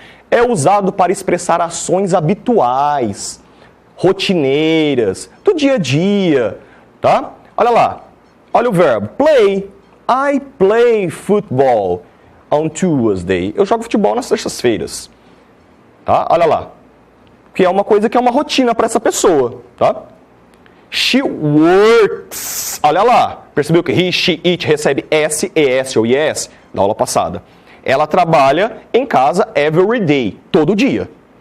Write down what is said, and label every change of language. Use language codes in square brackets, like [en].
[pt] É usado para expressar ações habituais, rotineiras, do dia a dia, tá? Olha lá, olha o verbo, play. [en] I play football on Tuesday. [pt] Eu jogo futebol nas sextas-feiras, tá? Olha lá, que é uma coisa que é uma rotina para essa pessoa, tá? [en] She works. [pt] Olha lá, percebeu que he, she, it recebe S, ES ou IS na aula passada. Ela trabalha em casa [en] every day, [pt] todo dia.